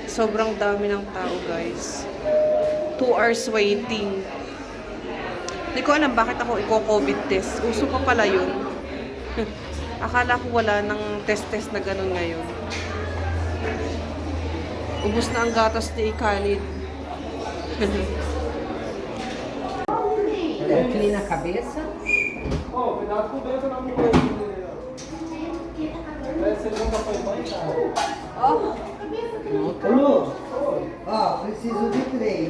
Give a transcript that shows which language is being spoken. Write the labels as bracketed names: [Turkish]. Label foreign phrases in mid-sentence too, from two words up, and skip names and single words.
[Filipino] Sobrang dami ng tao guys. [English] 2 hours waiting. [Filipino] Hindi ko alam bakit ako i-COVID test. Uso pa pala yun. Akala ko wala ng test-test na ganun ngayon. Ubus na ang gatas ni Khalid. [Portuguese] Clean a cabeça. Oh, cuidado com o dedo na mulher. Você nunca foi banho, cara? Lu, ó, preciso de 3.